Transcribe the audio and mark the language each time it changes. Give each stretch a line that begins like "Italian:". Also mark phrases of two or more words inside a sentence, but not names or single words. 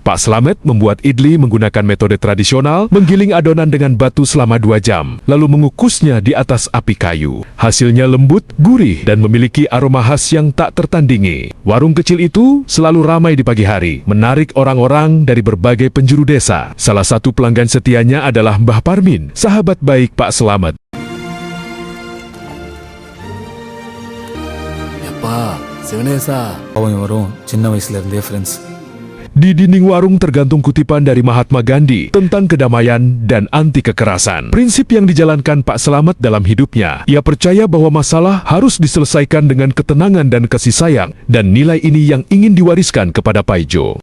Indonesian: Pak Slamet membuat idli menggunakan metode tradisional, menggiling adonan dengan batu selama 2 jam, lalu mengukusnya di atas api kayu. Hasilnya lembut, gurih, dan memiliki aroma khas yang tak tertandingi. Warung kecil itu selalu ramai di pagi hari, menarik orang-orang dari berbagai penjuru desa. Salah satu pelanggan setianya adalah Mbah Parmin, sahabat baik Pak Slamet.
Tamil: Yappa, Sivanesa, அவன் வரும் சின்ன வயசுல இருந்தே ஃப்ரெண்ட்ஸ்.
Indonesian: Di dinding warung tergantung kutipan dari Mahatma Gandhi tentang kedamaian dan anti kekerasan. Prinsip yang dijalankan Pak Slamet dalam hidupnya. Ia percaya bahwa masalah harus diselesaikan dengan ketenangan dan kasih sayang, dan nilai ini yang ingin diwariskan kepada Paijo.